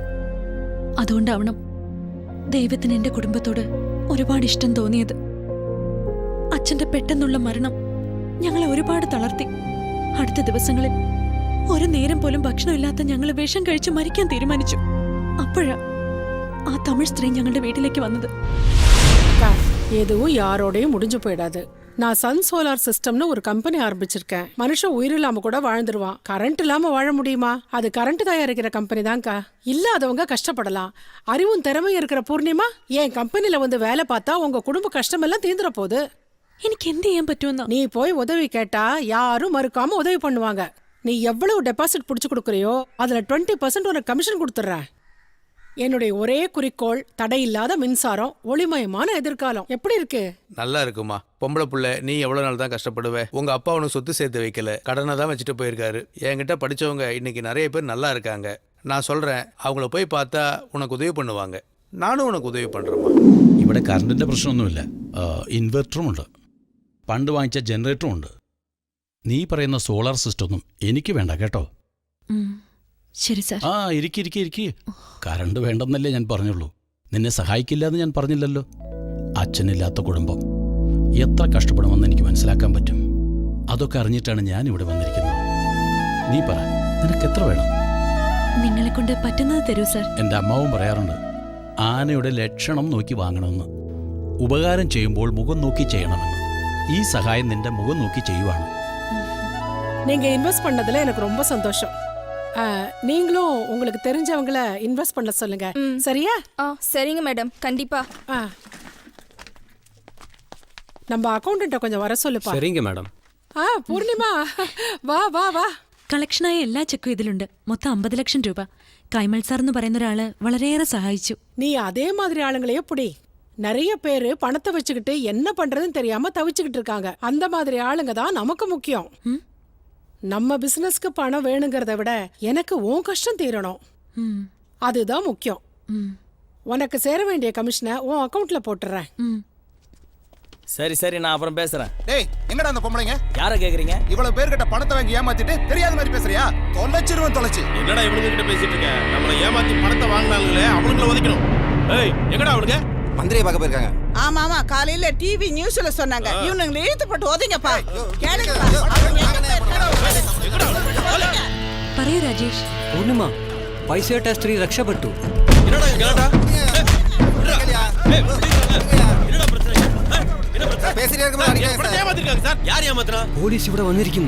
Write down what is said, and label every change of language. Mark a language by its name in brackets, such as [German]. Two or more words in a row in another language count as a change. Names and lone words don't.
[Malayalam] അതുകൊണ്ടാവണം ദൈവത്തിന് എന്റെ കുടുംബത്തോട് ഒരുപാട് ഇഷ്ടം തോന്നിയത്. അച്ഛന്റെ പെട്ടെന്നുള്ള മരണം ഞങ്ങളെ ഒരുപാട് തളർത്തി. അടുത്ത ദിവസങ്ങളിൽ ഒരു നേരം പോലും ഭക്ഷണമില്ലാത്ത ഞങ്ങൾ വിഷം കഴിച്ച് മരിക്കാൻ തീരുമാനിച്ചു. അപ്പോഴാ ആ തമിഴ് സ്ത്രീ ഞങ്ങളുടെ വീട്ടിലേക്ക് വന്നത്. [Tamil] எதுவும் யாரோடையும் முடிஞ்சு போயிடாது. நான் சன் சோலார் சிஸ்டம்னு ஒரு கம்பெனி ஆரம்பிச்சிருக்கேன். மனுஷன் உயிர் இல்லாம கூட வாழ்ந்துருவான். கரண்ட் இல்லாம வாழ முடியுமா? அது கரண்ட் தயாரிக்கிற கம்பெனி தான்க்கா. இல்லாதவங்க கஷ்டப்படலாம். அறிவும் திறமையும் இருக்கிற பூர்ணிமா என் கம்பெனில வந்து வேலை பார்த்தா உங்க குடும்ப கஷ்டமெல்லாம் தீந்துற போகுது. [Malayalam] எனக்கு എന്ത് ചെയ്യാൻ പറ്റുമെന്നാ? [Tamil] நீ போய் உதவி கேட்டா யாரும் மறுக்காம உதவி பண்ணுவாங்க. நீ எவ்வளவு டெபாசிட் புடிச்சு கொடுக்கறியோ அதுல 20% உனக்கு கமிஷன் கொடுத்துறேன். என்னுடைய ஒரே குறிக்கோள் தடையில்லாத மின்சாரம், ஒளிமயமான எதிர்காலம். எப்படி இருக்கு? நல்லா இருக்குமா. பொம்பளை புள்ள, நீ எவ்வளவு நாள் தான் கஷ்டப்படுவே? உங்க அப்பா உனக்கு சொத்து சேர்த்து வைக்கல, கடனை தான் வச்சுட்டு போயிருக்காரு. என்கிட்ட படிச்சவங்க இன்னைக்கு நிறைய பேர் நல்லா இருக்காங்க. நான் சொல்றேன், அவங்கள போய் பார்த்தா உனக்கு உதவி பண்ணுவாங்க. நானும் உனக்கு உதவி பண்றேம்மா. [Malayalam] ഇവിടെ കറണ്ടിന്റെ പ്രശ്നമൊന്നുമില്ല. ഇൻവെർട്ടറും ഉണ്ട്, പണ്ട് വാങ്ങിച്ച ജനറേറ്ററും ഉണ്ട്. നീ പറയുന്ന സോളാർ സിസ്റ്റം ഒന്നും എനിക്ക് വേണ്ട കേട്ടോ. ശരി സാർ. ആ ഇരിക്കി. കറണ്ട് വേണ്ടെന്നല്ലേ ഞാൻ പറഞ്ഞുള്ളൂ. നിന്നെ സഹായിക്കില്ല എന്ന് ഞാൻ പറഞ്ഞില്ലല്ലോ. അച്ഛനില്ലാത്ത കുടുംബം എത്ര കഷ്ടപ്പെടുമെന്ന് എനിക്ക് മനസ്സിലാക്കാൻ പറ്റും. അതൊക്കെ അറിഞ്ഞിട്ടാണ് ഞാൻ ഇവിടെ വന്നിരിക്കുന്നത്. നീ പറ, നിനക്ക് എത്ര വേണം? നിങ്ങളെ കൊണ്ട് പറ്റുന്നത് തരൂ സാർ. എൻ്റെ അമ്മാവും പറയാറുണ്ട്, ആനയുടെ ലക്ഷണം നോക്കി വാങ്ങണമെന്ന്, ഉപകാരം ചെയ്യുമ്പോൾ മുഖം നോക്കി ചെയ്യണമെന്ന്. ഈ സഹായം നിന്റെ മുഖം നോക്കി ചെയ്യുവാണ്. [Tamil] நீங்க இன்வெஸ்ட் பண்ணதுல எனக்கு ரொம்ப சந்தோஷம். நீங்களும் உங்களுக்கு தெரிஞ்சவங்கள இன்வெஸ்ட் பண்ண சொல்லுங்க. சரியா? சரிங்க மேடம், கண்டிப்பா. நம்ம அக்கௌண்டன்ட்ட கொஞ்சம் வர சொல்லுப்பா. சரிங்க மேடம். [Malayalam] പൂർണിമ വാ വാ വാ. കളക്ഷനായ എല്ലാ ചെക്കും ഇതിലുണ്ട്. മൊത്തം 50 ലക്ഷം രൂപ. കൈമൾ സാർ എന്ന് പറയുന്ന ഒരാള് വളരെയേറെ സഹായിച്ചു. [Tamil] நீ அதே மாதிரி ஆளுங்களையே புடி. நிறைய பேரு பணத்தை வச்சுக்கிட்டு என்ன பண்றதுன்னு தெரியாம தவிச்சுக்கிட்டு இருக்காங்க. அந்த மாதிரி ஆளுங்க தான் நமக்கு முக்கியம். நம்ம பிசினஸ்க்கு பணம் வேணுங்கிறத விட எனக்கு உன் கஷ்டம் தீரணும், அதுதான் முக்கியம். உனக்கு சேர வேண்டிய கமிஷனை உன் அக்கவுண்ட்ல போட்டுறேன். சரி சரி, நான் அப்புறம் பேசுறேன். டேய், எங்கடா அந்த பொம்பளைங்க? யாரை கேக்குறீங்க? இவ்வளவு பேர்கிட்ட பணத்தை வாங்கி ஏமாத்திட்டு தெரியாத மாதிரி பேசுறியா? தொலைச்சு. என்னடா இவனுங்க கிட்ட பேசிட்டு இருக்க? நம்மள ஏமாத்தி பணத்தை வாங்கினாங்களே, அவங்கள உதைக்கணும். ஏய், எங்கடா அவளுங்க? மந்திரியை பார்க்க போயிருக்காங்க. ஆமா ஆமா, காலையில டிவி நியூஸ்ல சொன்னாங்க. இவனுங்களை இழுத்து போட்டு ஓதிங்கப்பா. [Malayalam] പറയൂ രാജേഷ്. പൂർണിമ, പൈസയുടെ സ്ത്രീ രക്ഷപ്പെട്ടു. പോലീസ് ഇവിടെ വന്നിരിക്കുന്നു.